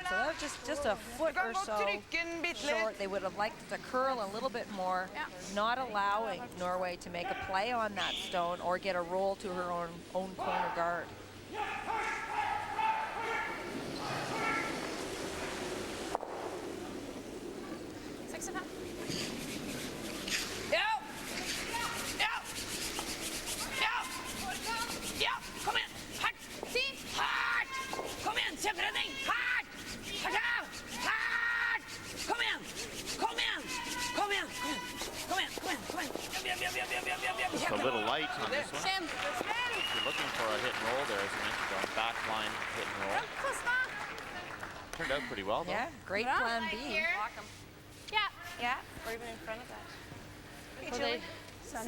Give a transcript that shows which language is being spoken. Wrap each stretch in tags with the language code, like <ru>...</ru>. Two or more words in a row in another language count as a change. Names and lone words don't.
<en>So that was just a foot or so short. They would have liked to curl a little bit more, not allowing Norway to make a play on that stone or get a roll to her own corner guard. 6 and up.</en> <no>Kom igen! Hardt! Si! Hardt! Kom igen! Kjempredning! Hardt! Hardt! Hardt! Kom igen! Kom igen! Kom igen! Kom igen! Kom igen! Kom igen!</no> <en>Just a little light on this one. Sam! If you're looking for a hit and roll there, as you mentioned, on back line hit and roll. Turned out pretty well, though. Yeah, great plan B. Yeah. Yeah, or even in front of that. Okay, Well, Julie. they-</en>